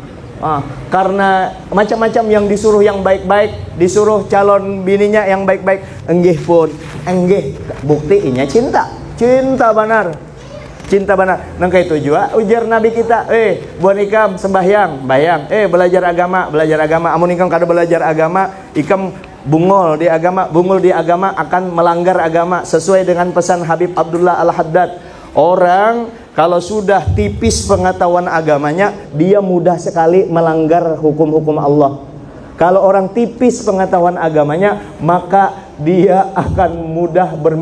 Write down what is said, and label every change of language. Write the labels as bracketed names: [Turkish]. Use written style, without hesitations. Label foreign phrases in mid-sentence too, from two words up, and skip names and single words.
[Indonesian] Karena macam-macam yang disuruh yang baik-baik, disuruh calon bininya yang baik-baik, enggih pun, enggih. Buktinya cinta benar, cinta benar. [Banjar] Nangka itu juga ujar Nabi kita, buat ikam sembahyang, bayang, belajar agama. Amun ikam kada belajar agama, ikam bungul di agama akan melanggar agama. [Indonesian] Sesuai dengan pesan Habib Abdullah Al-Haddad, orang kalau sudah tipis pengetahuan agamanya, dia mudah sekali melanggar hukum-hukum Allah. Kalau orang tipis pengetahuan agamanya, maka dia akan mudah bermaksiat.